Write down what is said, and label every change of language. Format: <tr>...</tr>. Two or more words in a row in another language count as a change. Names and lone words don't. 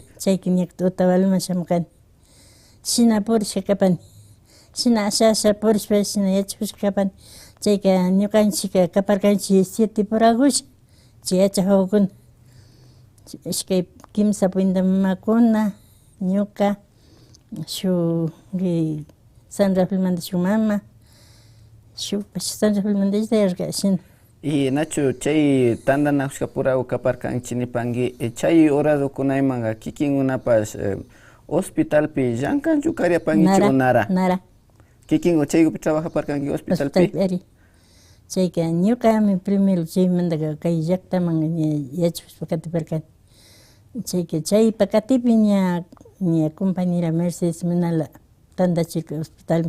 <qu>Chayka ña Otavaloman shamurkani shina purishka kapani shina asha purishpa shina yachakushka kapani chayka ñukanchik kaparkanchik 7 purakush chay yachak wawakuna ishkay kimsa puinta mamakuna ñuka shuk San Rafaelmanta shuk mama shukpash San Rafaelmanta yayarka shina. Y Nacho chay tandanakushka puraku kaparkanchik nipanki chay horadokunaymanka kikinkunapash hospitalpi llankanchu karyapankichu o nara? Nara. Kikin chaykupi trabajaparkanki hospitalpi? Hospitalpi chayka ñukami primero chaymantaka kay llaktaman yachakushpa katiparkani chayka chaypa katipi ña compañera Mercedes Menala tandachirka hospitalman.</qu>